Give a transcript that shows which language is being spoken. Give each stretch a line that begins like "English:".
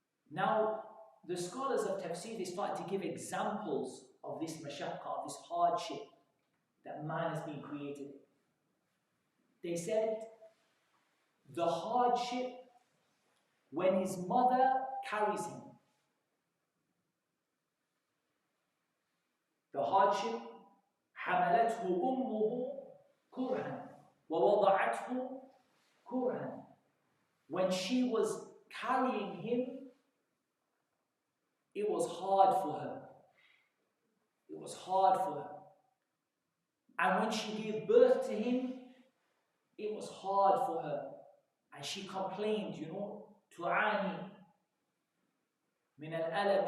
English: Now, the scholars of tafsir, they start to give examples of this mashaqqa, of this hardship that man has been created. They said, the hardship when his mother carries him. The hardship,
Arabic: حملته أمه كرها ووضعته كرها.
English: When she was carrying him, it was hard for her. It was hard for her. And when she gave birth to him, it was hard for her. And she complained,
Arabic: tu'ani min al-alam.